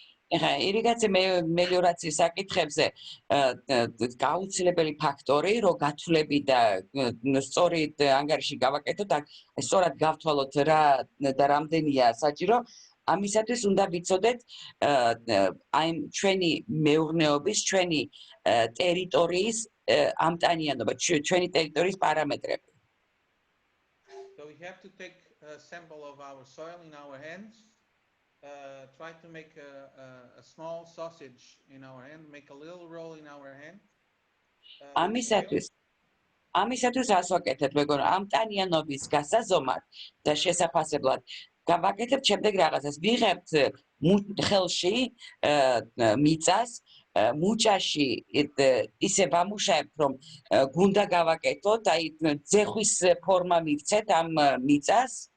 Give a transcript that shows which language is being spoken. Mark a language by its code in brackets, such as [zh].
[ka] ეხა ირიგაცია მელიორაციის საკითხებზე გაუცილებელი ფაქტორი, რომ გათვლები და სწორედ ანგარიში გავაკეთოთ და სწორად გავთვალოთ რა და რამდენია საჭირო, ამისათვის უნდა ვიცოდეთ აი ჩვენი მეურნეობის, ჩვენი ტერიტორიის ამტანიანობა ჩვენი ტერიტორიის პარამეტრები. [en] So we have to take a sample of our soil in our hands, try to make a small sausage in our hand, make a little roll in our hand. [ka] ამისათვის რას ვაკეთებ, მეგონა, ამტანიანობის გასაზომად და შესაფასებლად გავაკეთებ შემდეგ რაღაცას. ვიღებთ ხელში მიწას, მუჭაში ისე ვამუშავებთ, რომ გუნდა გავაკეთოთ, აი ძეხვის ფორმა მივცეთ ამ მიწას.